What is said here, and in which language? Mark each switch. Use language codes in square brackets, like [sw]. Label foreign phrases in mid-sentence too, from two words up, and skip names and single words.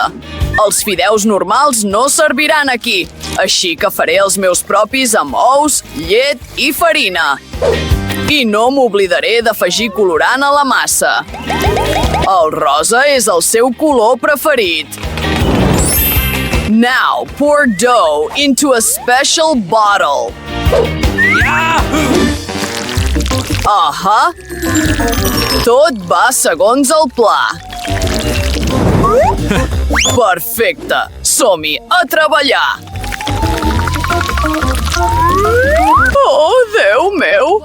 [ca] Els fideus normals no serviran aquí, així que faré els meus propis amb ous, llet i farina. I no m'oblidaré d'afegir colorant a la massa. El rosa és el seu color preferit. [en] Now pour dough into a special bottle. [ca] Tot va segons el pla. Perfecte! Som-hi, a treballar! Oh, Déu meu!